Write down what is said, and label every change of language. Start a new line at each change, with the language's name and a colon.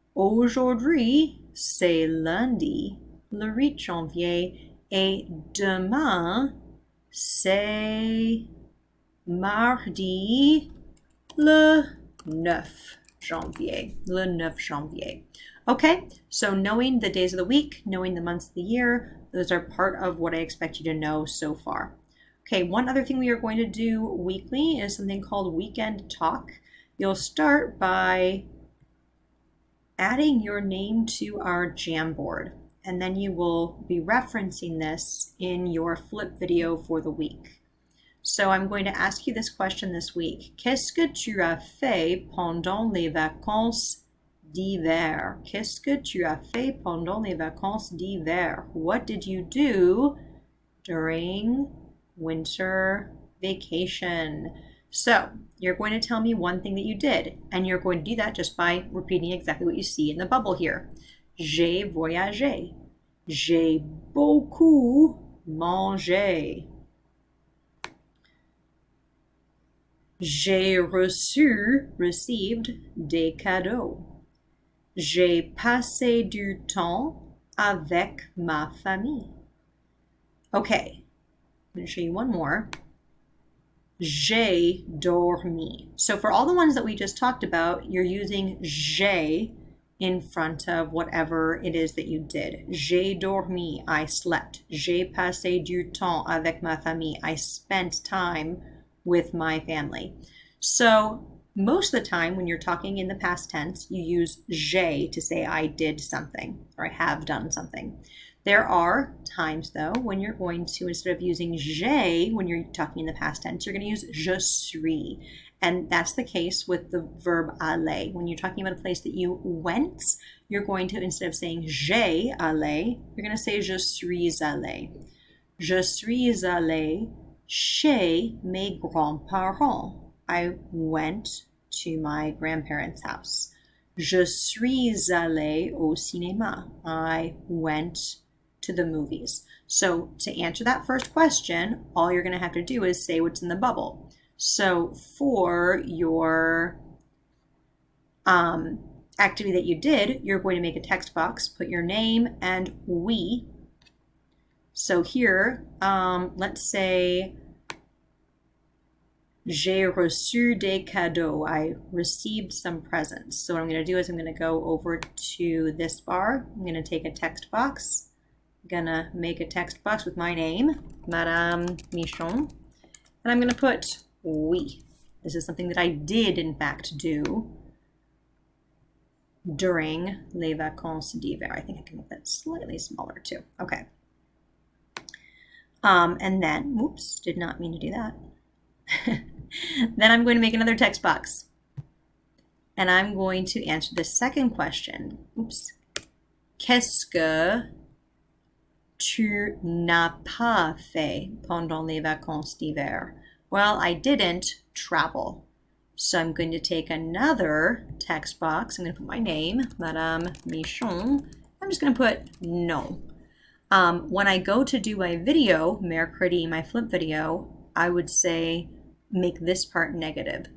French: Aujourd'hui, c'est lundi, le 8 janvier. Et demain, c'est mardi, le 9 janvier. Le 9 janvier.
English: Okay, so knowing the days of the week, knowing the months of the year, those are part of what I expect you to know so far. Okay, one other thing we are going to do weekly is something called Weekend Talk. You'll start by adding your name to our Jamboard, and then you will be referencing this in your flip video for the week. So I'm going to ask you this question this week.
French: Qu'est-ce que tu as fait pendant les vacances d'hiver? Qu'est-ce que tu as fait pendant les vacances d'hiver?
English: What did you do during winter vacation? So you're going to tell me one thing that you did, and you're going to do that just by repeating exactly what you see in the bubble here.
French: J'ai voyagé. J'ai beaucoup mangé. J'ai received des cadeaux. J'ai passé du temps avec ma famille.
English: Okay, I'm going to show you one more.
French: J'ai dormi.
English: So for all the ones that we just talked about, you're using j'ai in front of whatever it is that you did.
French: J'ai dormi,
English: I slept.
French: J'ai passé du temps avec ma famille,
English: I spent time with my family. So most of the time when you're talking in the past tense, you use j'ai to say I did something or I have done something. There are times, though, when you're going to, instead of using j'ai, when you're talking in the past tense, you're going to use je suis. And that's the case with the verb aller. When you're talking about a place that you went, you're going to, instead of saying j'ai allé, you're going to say je suis allé.
French: Je suis allé chez mes grands-parents.
English: I went to my grandparents' house.
French: Je suis allé au cinéma.
English: I went to the movies. So to answer that first question, all you're going to have to do is say what's in the bubble. So for your activity that you did, you're going to make a text box, put your name and oui. So here, let's say
French: j'ai reçu des cadeaux.
English: I received some presents. So what I'm going to do is I'm going to go over to this bar. I'm going to take a text box. I'm going to make a text box with my name, Madame Michon. And I'm going to put oui. This is something that I did, in fact, do during
French: les vacances d'hiver.
English: I think I can make that slightly smaller too. Okay. And then, oops, did not mean to do that. Then I'm going to make another text box. And I'm going to answer the second question. Oops.
French: Qu'est-ce que tu n'as pas fait pendant les vacances d'hiver?
English: Well, I didn't travel. So I'm going to take another text box. I'm going to put my name, Madame Michon. I'm just going to put no. When I go to do my video, mercredi, my flip video, I would say, make this part negative.